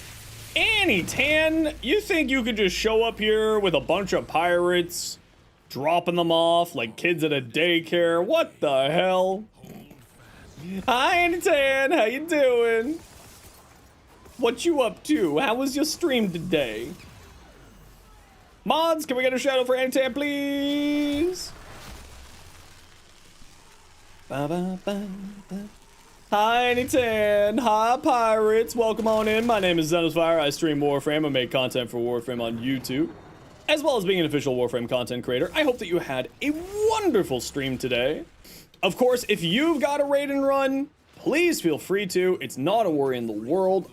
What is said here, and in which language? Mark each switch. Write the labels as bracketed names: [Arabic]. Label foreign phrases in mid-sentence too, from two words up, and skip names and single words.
[English] Annie Tan, you think you could just show up here with a bunch of pirates, dropping them off like kids at a daycare? What the hell? Hi, Annie Tan, how you doing? What you up to? How was your stream today? Mods, can we get a shout out for Annie Tan, please? Ba, ba, ba, ba. Hi, Anytan. Hi, pirates. Welcome on in. My name is Zenosfire. I stream Warframe. I make content for Warframe on YouTube. as well as being an official Warframe content creator. I hope that you had a wonderful stream today. Of course, if you've got a raid and run, please feel free to. It's not a worry in the world.